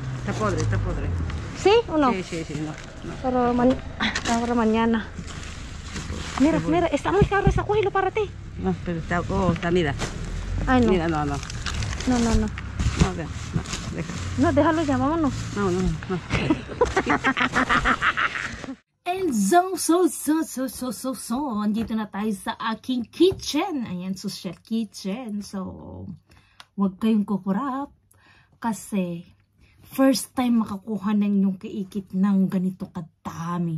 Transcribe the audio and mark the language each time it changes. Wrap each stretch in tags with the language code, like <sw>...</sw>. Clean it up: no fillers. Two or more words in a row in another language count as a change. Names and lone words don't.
<es>Está podre. ¿Sí o no? Sí, no. Pero ahora mañana. Mira, está muy caro esta, cógelo para ti. No, pero está, mira. Ay, no. Mira, no. No. Deja. No, déjalo ya, vámonos. No.</es> <en>And so,</en> <tl>andito na tayo sa aking kitchen. Ayan,</tl> <en>social kitchen.</en> <tl>So, huwag kayong kukurap kasi</tl> <en>first time</en> <tl>makakuha ng inyong kaikit ng ganito kadami.</tl>